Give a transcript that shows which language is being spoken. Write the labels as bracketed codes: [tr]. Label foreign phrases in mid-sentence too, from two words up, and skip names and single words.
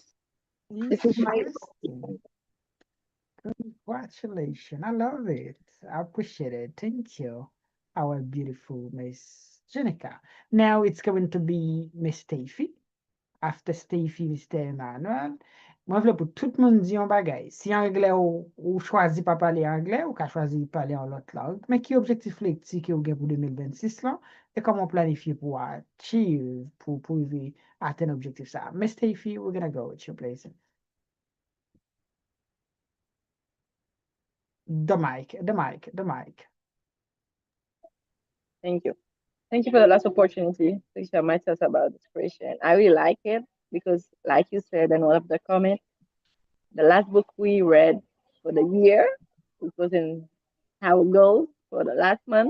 [en] This is my Interesting. Congratulations. I love it. I appreciate it. Thank you, our beautiful Miss Jenica. Now it's going to be Miss Steffi. After Steffi, Mr. Emmanuel. [ht] Moi, vle pou tout moun di yon bagay. Si anglais ou chwazi pa pale anglais, ou ka chwazi pale an lot langue, mais ki objektif lekti ki ou gen pou 2026 lan, e koman planifiye pou achieve, pou atteindre objektif sa. [en] Miss Steffi, we're gonna go with you, please. The mic. Thank you. Thank you for the last opportunity to share my thoughts about this question. I really like it because, like you said in one of the comments, the last book we read for the year, it was in our goal for the last month.